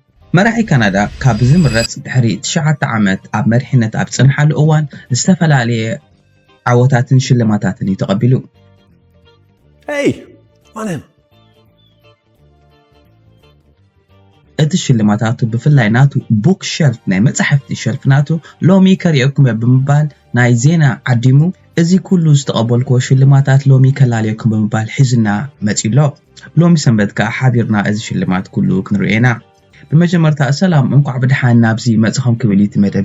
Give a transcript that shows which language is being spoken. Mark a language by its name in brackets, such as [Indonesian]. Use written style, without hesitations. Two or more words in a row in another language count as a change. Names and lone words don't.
[Tigrinya] መራሒ ካናዳ ካብ ዝምረጽ ድሕሪ 9 ዓመት ኣብ መሪሕነት ኣብ ጽንሓሉ እዋን ዝተፈላለየ ዓወታትን ሽልማታትን ተቐቢሉ [English] Hey, come on in. [Tigrinya] እቲ ሽልማታቱ ብፍላይ ናቱ [English] book shelf [Tigrinya] ናይ መጽሕፍቲ ሸልፍ ናቱ ሎሚ ከሪአኩም ብምባል ናይ ዜና ዓዲሙ እዚ ኩሉ ዝተቐበልኮ ሽልማታት ሎሚ ከላለየኩም ብምባል ሒዝና መጺሎ ሎሚ ሰንበት ከ ሓቢርና እዚ ሽልማት ኩሉ ክንርኤና በመጀመርታ ሰላም እንኳዕ ብድሓን ናብዚ መጽኸም ክብሊት መደብ